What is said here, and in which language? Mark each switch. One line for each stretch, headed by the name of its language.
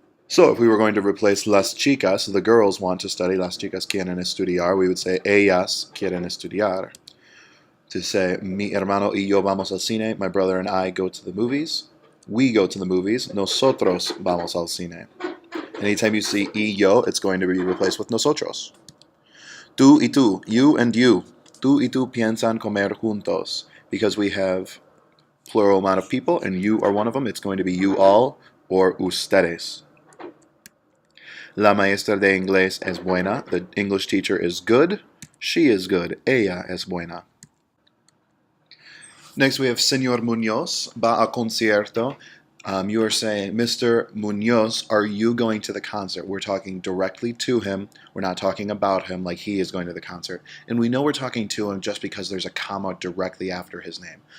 English: So if we were going to replace las chicas, the girls want to study,
Spanish: las chicas quieren estudiar,
English: we would say
Spanish: ellas quieren estudiar.
English: To say
Spanish: mi hermano y yo vamos al cine,
English: my brother and I go to the movies. We go to the movies,
Spanish: nosotros vamos al cine.
English: Anytime you see y yo, it's going to be replaced with nosotros.
Spanish: Tú y tú,
English: you and you.
Spanish: Tú y tú piensan comer juntos.
English: Because we have plural amount of people and you are one of them, it's going to be you all or ustedes.
Spanish: La maestra de inglés es buena.
English: The English teacher is good. She is good.
Spanish: Ella es buena.
English: Next we have
Spanish: Señor Muñoz va a concierto.
English: You are saying, Mr. Muñoz, are you going to the concert? We're talking directly to him. We're not talking about him like he is going to the concert. And we know we're talking to him just because there's a comma directly after his name.